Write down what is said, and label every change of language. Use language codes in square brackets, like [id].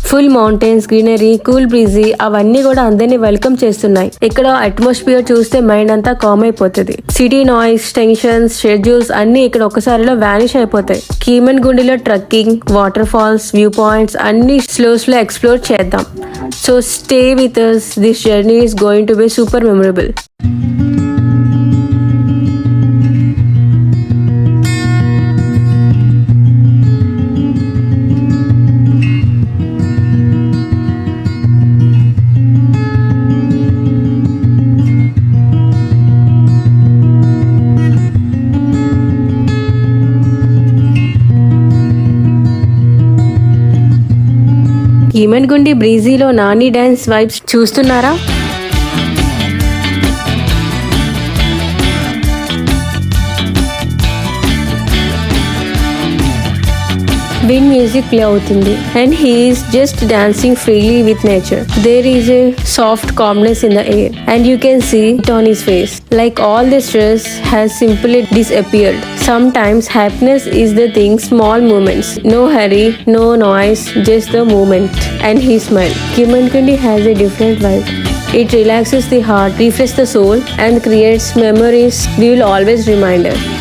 [te] Full mountains, greenery, cool breezy అవన్నీ కూడా అందరినీ వెల్కమ్ చేస్తున్నాయి. ఇక్కడ అట్మాస్ఫియర్ చూస్తే మైండ్ అంతా కామ్ అయిపోతుంది. సిటీ నాయిస్, టెన్షన్స్, షెడ్యూల్స్ అన్ని ఇక్కడ ఒకసారిలో వానిష్ అయిపోతాయి. కిమన్గుండిలో trekking, water falls, view points అన్ని స్లో ఎక్స్ప్లోర్ చేద్దాం. [en] So stay with us. This జర్నీ is going to be super memorable. [te] కిమన్గుండి బ్రీజీలో Nani dance vibes చూస్తున్నారా? విండ్ మ్యూజిక్ ప్లే అవుతుంది [en] And he is just dancing freely with nature. There is a soft calmness in the air and you can see it on his face. Like all the stress has simply disappeared. Sometimes happiness is the thing, small moments. No hurry, no noise, just the moment. And he smiled. Kimangundi has a different vibe. It relaxes the heart, refreshes the soul, and creates memories we will always remember.